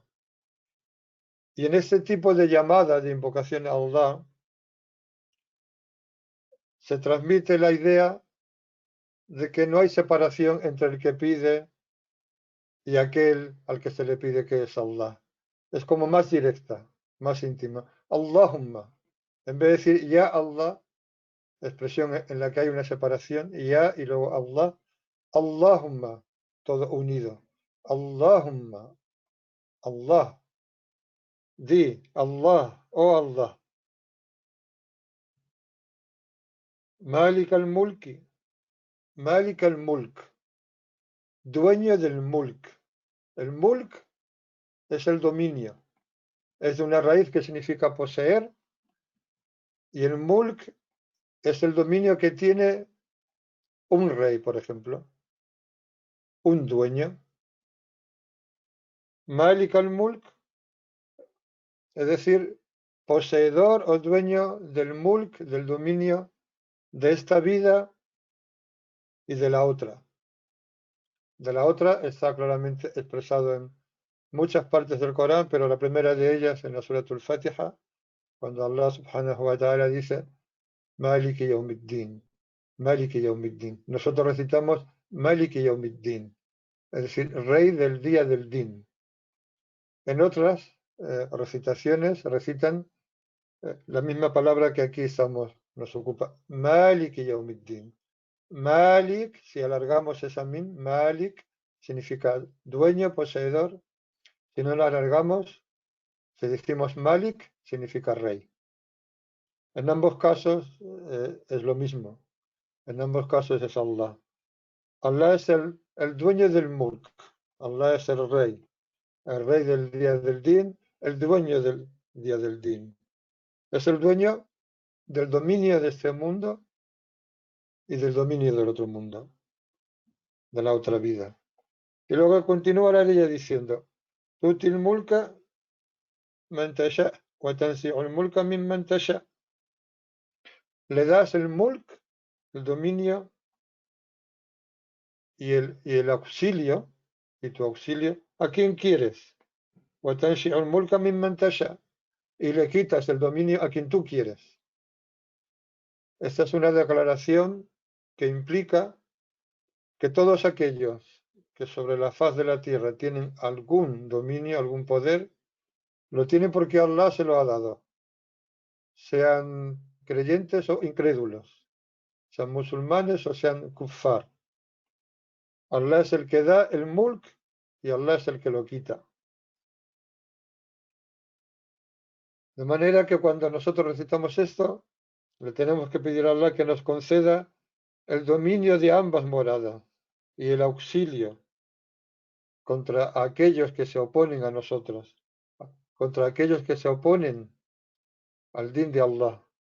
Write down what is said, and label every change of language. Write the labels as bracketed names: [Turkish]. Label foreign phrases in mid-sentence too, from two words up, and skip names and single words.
[Spanish] Y en este tipo de llamada, de invocación a Allah, se transmite la idea de que no hay separación entre el que pide y aquel al que se le pide, que es Allah. Es como más directa, más íntima. Allahumma. En vez de decir [Arabic] يا الله, [Spanish] expresión en la que hay una separación, Ya y luego Allah, Allahumma, todo unido. Allahumma, Allah. Di, Allah, oh Allah. [Arabic] مالك الملك، مالك الملك, [Spanish] dueño del Mulk. El Mulk es el dominio. Es de una raíz que significa poseer, y el Mulk es el dominio que tiene un rey, por ejemplo, un dueño. [Arabic] مالك الملك, [Spanish] es decir, poseedor o dueño del Mulk, del dominio de esta vida y de la otra. De la otra está claramente expresado en muchas partes del Corán, pero la primera de ellas en la Suratul Fatiha, cuando Allah [Arabic] سبحانه وتعالى [Spanish] dice [Arabic] مالك يوم الدين، مالك يوم الدين. [Spanish] Nosotros recitamos [Arabic] مالك يوم الدين, [Spanish] es decir, rey del día del din. En otras recitaciones recitan la misma palabra que aquí nos ocupa, [Arabic] مالك يوم الدين. [Spanish] Malik, si alargamos esa mim, Malik significa dueño, poseedor. Si no lo alargamos, Si decimos Malik, significa rey. En ambos casos es lo mismo. En ambos casos es Allah. Allah es el dueño del mulk. Allah es el rey del día del din, el dueño del día del din. Es el dueño del dominio de este mundo y del dominio del otro mundo, de la otra vida. Y luego continúa la ley diciendo, [Arabic] تؤتي الملك من تشاء وتنزع الملك ممن تشاء. [Spanish] Le das el mulk, el dominio y el auxilio, y tu auxilio, a quien quieres. [Arabic] وتنزع الملك ممن تشاء. [Spanish] Y le quitas el dominio a quien tú quieres. Esta es una declaración que implica que todos aquellos que sobre la faz de la tierra tienen algún dominio, algún poder, lo tienen porque Allah se lo ha dado, sean creyentes o incrédulos, sean musulmanes o sean kuffar. Allah es el que da el mulk y Allah es el que lo quita. De manera que cuando nosotros recitamos esto, le tenemos que pedir a Allah que nos conceda el dominio de ambas moradas y el auxilio contra aquellos que se oponen a nosotros, contra aquellos que se oponen al din de Allah.